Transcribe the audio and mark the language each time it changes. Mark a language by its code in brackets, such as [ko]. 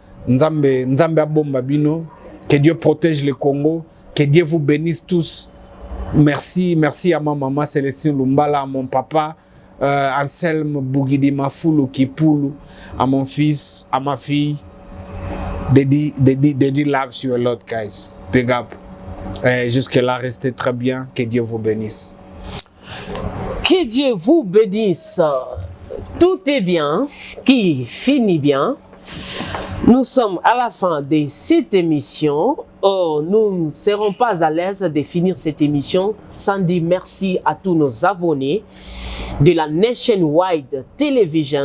[ln] Nzambe abomba bino. [fr] Que Dieu protège le Congo. Que Dieu vous bénisse tous. Merci à ma maman Célestine Lumbala, à mon papa Anselme Bougidi Mafoulou Kipulu, à mon fils, à ma fille. [en] Daddy loves you a lot, guys. Big up. [fr] Jusque-là, restez très bien. Que Dieu vous bénisse. Que Dieu vous bénisse. Tout est bien, qui finit bien. Nous sommes à la fin de cette émission. Oh, nous ne serons pas à l'aise de finir cette émission sans dire merci à tous nos abonnés de la Nationwide Television.